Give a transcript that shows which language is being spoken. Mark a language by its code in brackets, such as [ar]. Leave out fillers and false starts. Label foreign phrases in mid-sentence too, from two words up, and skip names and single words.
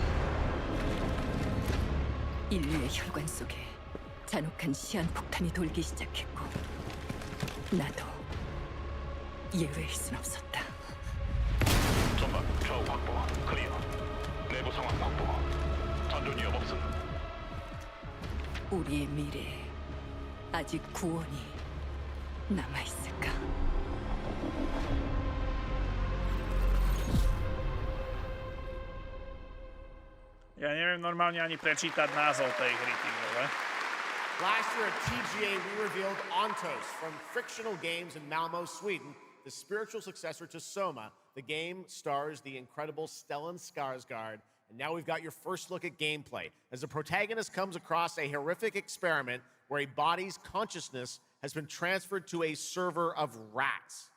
[ko] 인류의 혈관 속에 잔혹한 시한폭탄이 돌기 시작했고 나도 예외일 순 없었다. 전방 좌우 확보 클리어. 내부 상황 확보. 전전 위협 없음. 우리의 미래에 아직 구원이 남아있을까? [sk] Ja neviem normálne ani prečítať názov tej hry, ty vole. [en] Last year at TGA, we revealed Ontos from Frictional Games in Malmö, Sweden, the spiritual successor to Soma. The game stars the incredible Stellan Skarsgård, and now we've got your first look at gameplay as the protagonist comes across a horrific experiment where a body's consciousness has been transferred to a server of rats.